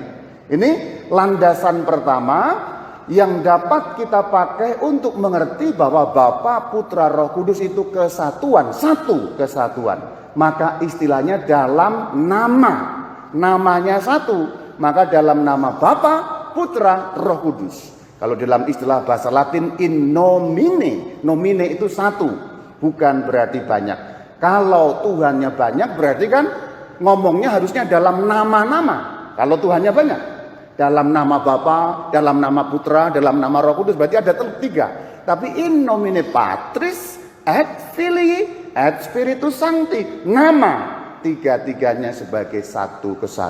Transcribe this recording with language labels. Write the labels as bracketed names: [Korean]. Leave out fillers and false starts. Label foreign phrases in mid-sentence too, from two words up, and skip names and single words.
[Indonesian] Ini landasan pertama yang dapat kita pakai untuk mengerti bahwa Bapa, Putra, Roh Kudus itu kesatuan, satu kesatuan. Maka istilahnya dalam nama. Namanya satu, maka dalam nama Bapa, Putra, Roh Kudus. Kalau dalam istilah bahasa Latin [Latin] in nomine, [Indonesian] nomine itu satu, bukan berarti banyak. Kalau Tuhannya banyak berarti kan ngomongnya harusnya dalam nama-nama. Kalau Tuhannya banyak, dalam nama Bapa, dalam nama Putra, dalam nama Roh Kudus, berarti ada tiga. [Latin] Tapi in nomine Patris et Filii et Spiritus Sancti, [Indonesian] nama tiga-tiganya sebagai satu kesatuan.